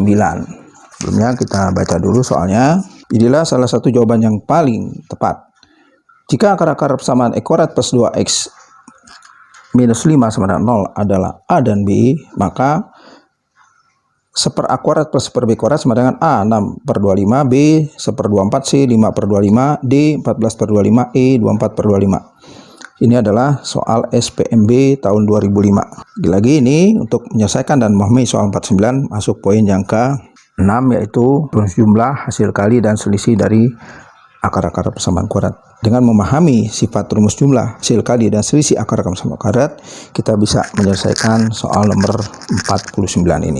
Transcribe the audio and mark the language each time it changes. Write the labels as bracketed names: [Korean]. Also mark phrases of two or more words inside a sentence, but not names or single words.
[Indonesian] Sebelumnya kita baca dulu soalnya. Inilah salah satu jawaban yang paling tepat. Jika akar-akar persamaan E kuadrat plus 2X minus 5 sama dengan 0 adalah A dan B, maka 1 per A kuadrat plus 1 per B kuadrat sama dengan A 6 per 25, B 1 per 24, C 5 per 25, D 14 per 25, E 24 per 25. Ini adalah soal SPMB tahun 2005. Lagi ini untuk menyelesaikan dan memahami soal 49 masuk poin yang ke-6, yaitu rumus jumlah, hasil kali, dan selisih dari akar-akar persamaan kuadrat. Dengan memahami sifat rumus jumlah, hasil kali, dan selisih akar-akar persamaan kuadrat, kita bisa menyelesaikan soal nomor 49 ini.